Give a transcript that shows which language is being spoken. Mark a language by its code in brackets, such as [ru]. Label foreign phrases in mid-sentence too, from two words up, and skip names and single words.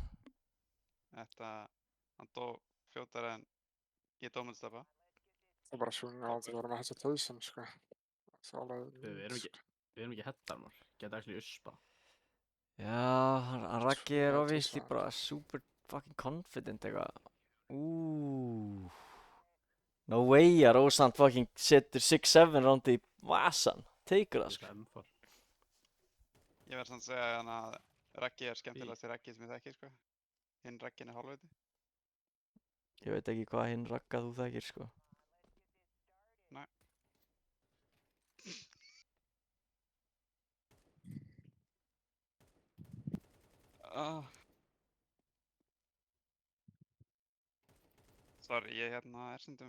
[is] Þetta, hann dó fljótar en ég dó með staffa. Það er bara svona að það voru með þessa tausin, sko. Það er alveg... Við erum ekki hettar, maður. Geta ekki uspa. Já, hann Raggi er Já, obviously það- bara [en] super fucking confident eitthvað. No way [is] að Rósand fucking setur 6-7 round í vasan. Tekur það, sko. M4. Ég verð samt að segja hann að Raggi er skemmtilegasti Raggi sem ég þekki, sko. Hinn Raggin er hálfviti. Ég veit ekki hvað hinn Ragga þú þekkir, sko. Sorry, ég er stundum...